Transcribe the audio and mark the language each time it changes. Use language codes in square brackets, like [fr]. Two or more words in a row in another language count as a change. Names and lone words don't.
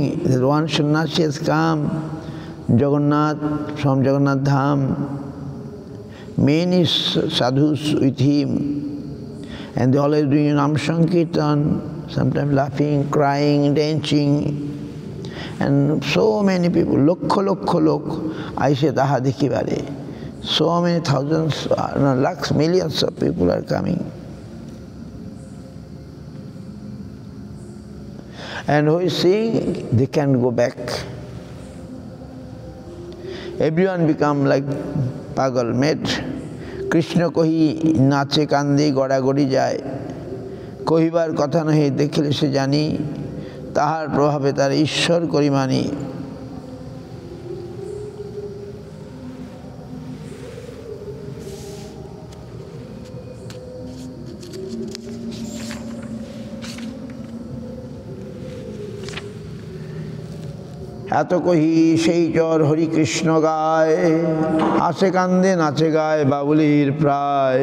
[en] that one sannyasi has come, Jagannath, from Jagannath Dham, many sadhus with him, and they always doing Nam Sankirtan, sometimes laughing, crying, dancing, and so many people, [bn] লক্ষ লক্ষ লোক, আইসে তাহা দেখিবারে. [en] So many thousands, no, lakhs, millions of people are coming. And who is seeing, they can go back. Everyone become like pagal, mad. [bn] কৃষ্ণ কহি নাচে কান্দে গড়া গড়ি যায়. কহিবার কথা নাহি দেখিলে সে জানি, তাহার প্রভাবে তার ঈশ্বর করি মানি. এত কহি সেই চর হরি কৃষ্ণ গায়, হাসে কান্দে নাচে গায় বাউলির প্রায়।